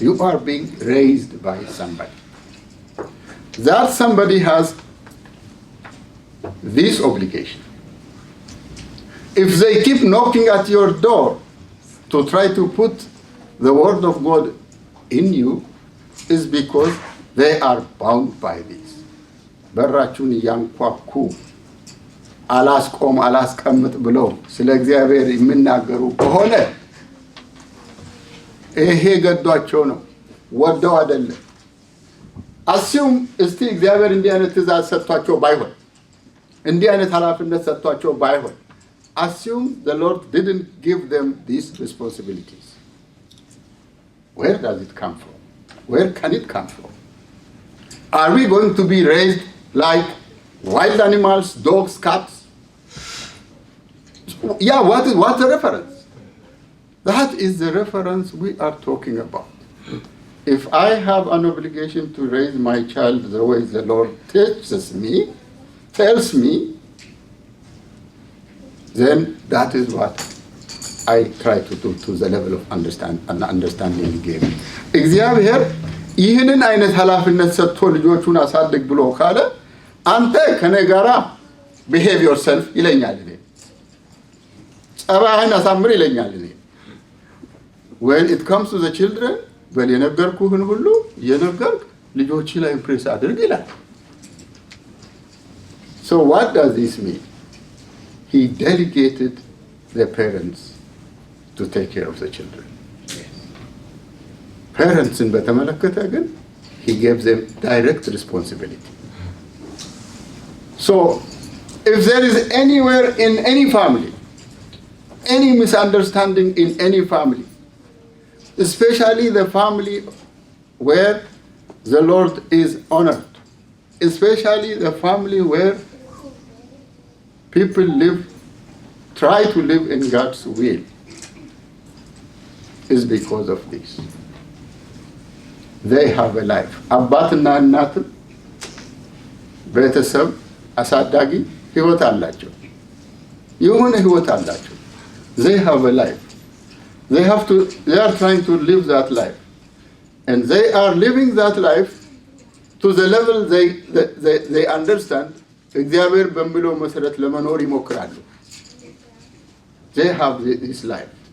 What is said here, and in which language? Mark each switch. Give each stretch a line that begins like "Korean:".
English: You are being raised by somebody. That somebody has this obligation. If they keep knocking at your door to try to put the word of God in you, is because they are bound by this.
Amharic: በራችሁን እያንኳኩ አላስቆም አላስቀምጥ ብለው ስለ እግዚአብሔር የሚናገሩ ከሆነ ይሄ ገዷቸው ነው፣ ወደው አይደለም። አስዩም እስቲ እግዚአብሔር እንዲህ አይነት ትእዛዝ ሰጥቷቸው ባይሆን፣ እንዲህ አይነት ኃላፊነት ሰጥቷቸው ባይሆን፣
English: assume the Lord didn't give them these responsibilities. Where does it come from? Where can it come from? Are we going to be raised like wild animals, dogs, cats? Yeah, what's the reference? That is the reference we are talking about. If I have an obligation to raise my child the way the Lord tells me, then that is what I try to do to the level of understanding he gave me.
Amharic: እግዚአብሔር ይህንን አይነት ኃላፊነት ሰጥቶ ልጆቹን አሳድግ ብሎ ካለ አንተ ከኔ ጋራ
English: behave yourself
Amharic: ይለኛል። እኔ ጸባይህን አሳምር ይለኛል። እኔ
English: when it comes to the children,
Amharic: በል የነገርኩህን ሁሉ የነገርክ ልጆች ላይ ኢምፕሬስ አድርግ ይላል።
English: So what does this mean? He delegated the parents to take care of the children. Parents in
Amharic: በተመለከተ ግን
English: he gave them direct responsibility. So if there is anywhere in any family any misunderstanding in any family, especially the family where the Lord is honored, especially the family where people try to live in God's will, is because of this. They have a life.
Amharic: አባትና እናት ቤተሰብ አሳዳጊ ህይወት አላቸው። የሆነ ህይወት አላቸው።
English: They have a life. They are trying to live that life. And they are living that life to the level they understand.
Amharic: እግዚአብሔር በሚለው መሰረት ለመኖር ይሞክራሉ።
English: They have this life.